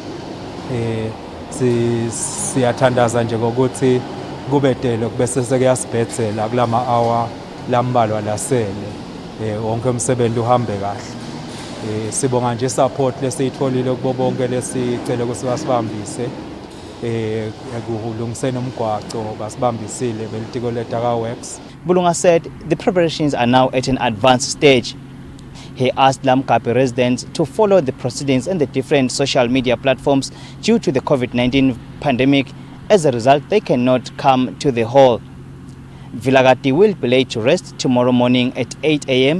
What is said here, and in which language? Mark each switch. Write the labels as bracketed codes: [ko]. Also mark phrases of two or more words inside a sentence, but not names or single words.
[ss] siyathandaza nje ngokuthi kubetele bese sekuyasibhedzela kulama hour lambalwa lasele wonke umsebenzi uhambe kahle sibonga nje support lesiyitholile kubo bonke lesicela ukuthi basibambise ekuhulungiseni umgwaco basibambisile belitiko letaka works. [en] Bulunga said the preparations are now at an advanced stage. He asked Lamkapi residents to follow the proceedings in the different social media platforms due to the COVID-19 pandemic. As a result, they cannot come to the hall. Vilagati will be laid to rest tomorrow morning at 8 a.m.